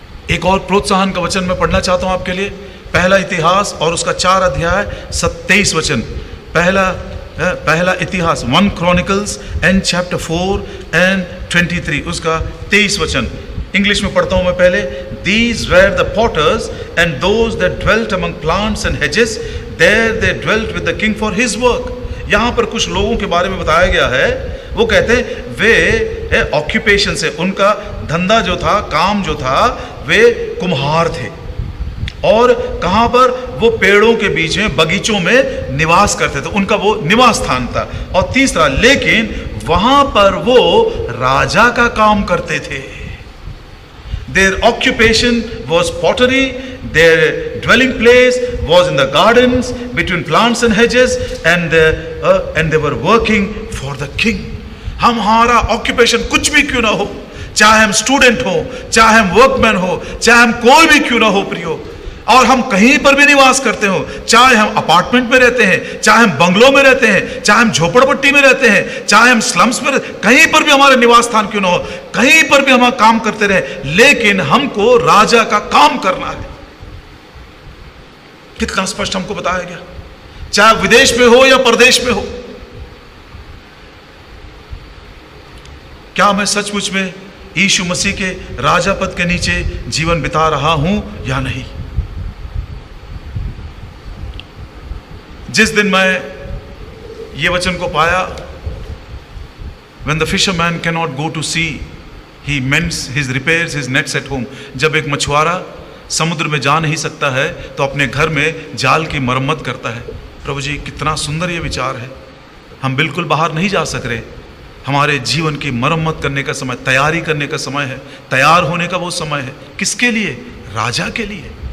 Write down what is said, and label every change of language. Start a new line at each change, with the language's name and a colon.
Hindi: एक और प्रोत्साहन का वचन मैं पढ़ना चाहता हूं आपके लिए, पहला इतिहास और उसका 4 अध्याय 27 वचन। पहला इतिहास
English: 1 Chronicles and chapter 4 and 23,
Hindi: उसका 23 वचन। इंग्लिश में पढ़ता हूं मैं पहले।
English: These were the potters and those that dwelt among plants and hedges, there they dwelt with the king for his work।
Hindi: यहां पर कुछ लोगों के बारे में बताया गया है, वो कहते हैं वे ऑक्यूपेशन से, उनका धंधा जो था, काम जो था, वे कुम्हार थे, और कहां पर, वो पेड़ों के बीच में, बगीचों में निवास करते थे, उनका वो निवास स्थान था। और तीसरा, लेकिन वहां पर वो राजा का काम करते थे।
English: Their occupation was pottery, their dwelling place was in the gardens between plants and hedges, and they were working for the king।
Hindi: हमारा ऑक्यूपेशन कुछ भी क्यों ना हो, चाहे हम स्टूडेंट हो, चाहे हम वर्कमैन हो, चाहे हम कोई भी क्यों ना हो प्रियो, और हम कहीं पर भी निवास करते हो, चाहे हम अपार्टमेंट में रहते हैं, चाहे हम बंगलों में रहते हैं, चाहे हम झोपड़पट्टी में रहते हैं, चाहे हम स्लम्स में, कहीं पर भी हमारा निवास स्थान क्यों ना हो, कहीं पर भी हम काम करते रहे, लेकिन हमको राजा का काम करना है। कितना स्पष्ट हमको बताया गया, चाहे विदेश में हो या परदेश में हो, क्या मैं सचमुच में यीशु मसीह के राजा पद के नीचे जीवन बिता रहा हूं या नहीं। जिस दिन मैं ये वचन को पाया,
English: when the fisherman cannot go to sea, he mends his repairs his nets at home।
Hindi: जब एक मछुआरा समुद्र में जा नहीं सकता है तो अपने घर में जाल की मरम्मत करता है। प्रभु जी, कितना सुंदर ये विचार है। हम बिल्कुल बाहर नहीं जा सक रहे, हमारे जीवन की मरम्मत करने का समय, तैयारी करने का समय है, तैयार होने का वो समय है। किसके लिए? राजा के लिए।